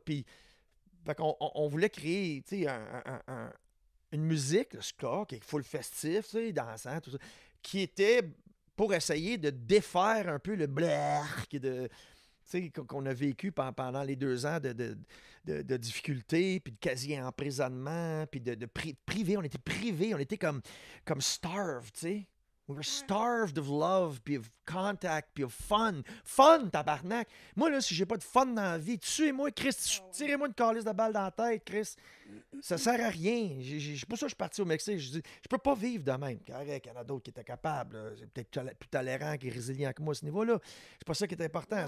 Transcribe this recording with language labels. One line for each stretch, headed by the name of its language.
French: Puis on voulait créer, tu sais, une musique, le ska, qui est full festif, tu sais, dansant, tout ça, qui était pour essayer de défaire un peu le blark qu'on a vécu pendant les 2 ans de difficultés, puis de quasi-emprisonnement, puis de privé. On était privés, on était comme starved, tu sais.
English: We were starved of love, puis of contact, puis of fun.
French: Fun, tabarnak! Moi, là, si j'ai pas de fun dans la vie, tuez-moi, Chris, tirez-moi une calice de balle dans la tête, Chris. Ça sert à rien. C'est pour ça que je suis parti au Mexique. Je dis, je peux pas vivre de même. Correct, il y en a d'autres qui étaient capables. Là. C'est peut-être plus tolérant et résilient que moi à ce niveau-là. C'est pas ça qui est important.